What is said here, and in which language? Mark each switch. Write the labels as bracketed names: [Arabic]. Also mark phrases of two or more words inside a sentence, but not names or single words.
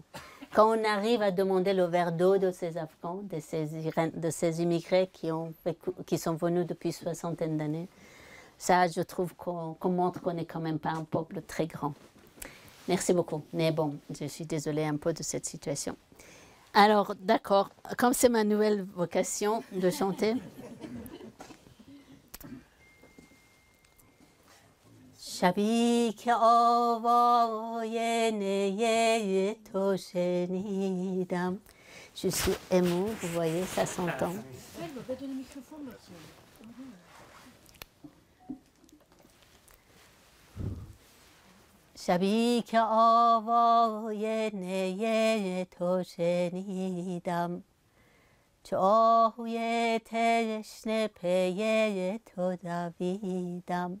[French] Quand on arrive à demander le verre d'eau de ces Afghans, de ces immigrés qui sont venus depuis une soixantaine d'années, ça, je trouve qu'on montre qu'on n'est quand même pas un peuple très grand. Merci beaucoup. Mais bon, je suis désolée un peu de cette situation. Alors, d'accord, comme c'est ma nouvelle vocation de chanter, [Persian] شبی که آوای نی تو شنیدم. [French] Je suis émue, vous voyez, ça s'entend. [Persian] شبی که آوای نی تو شنیدم، چو آهوی تشنه پی تو دویدم.